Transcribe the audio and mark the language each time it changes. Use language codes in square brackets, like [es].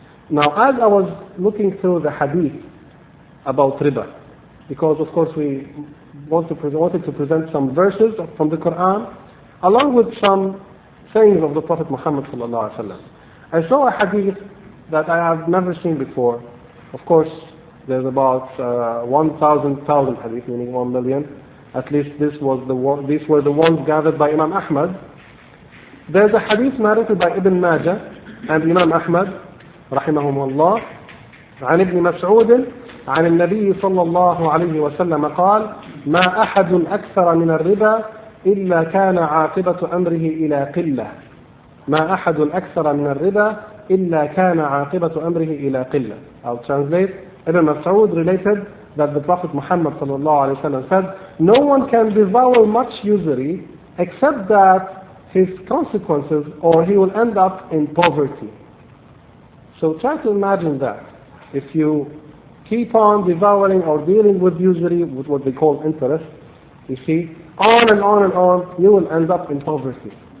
[en] Now, as I was looking through the hadith about riba, because of course we wanted to present some verses from the Quran, along with some sayings of the Prophet Muhammad sallallahu alaihi wasallam, I saw a hadith that I have never seen before. Of course, there's about 1,000 hadith, meaning 1 million. At least these were the ones gathered by Imam Ahmad. There's a hadith narrated by Ibn Majah and Imam Ahmad [ar] رحمهم الله عن ابن مسعود عن النبي صلى الله عليه وسلم قال: ما أحد أكثر من الربا إلا كان عاقبة أمره إلى قلة. ما أحد أكثر من الربا إلا كان عاقبة أمره إلى قلة. [en] I'll translate. Ibn Mas'ud related that the Prophet Muhammad [ar] صلى الله عليه وسلم [en] said, no one can devour much usury except that his consequences, or he will end up in poverty. So try to imagine that. If you keep on devouring or dealing with usury, with what they call interest, you see, on and on and on, you will end up in poverty.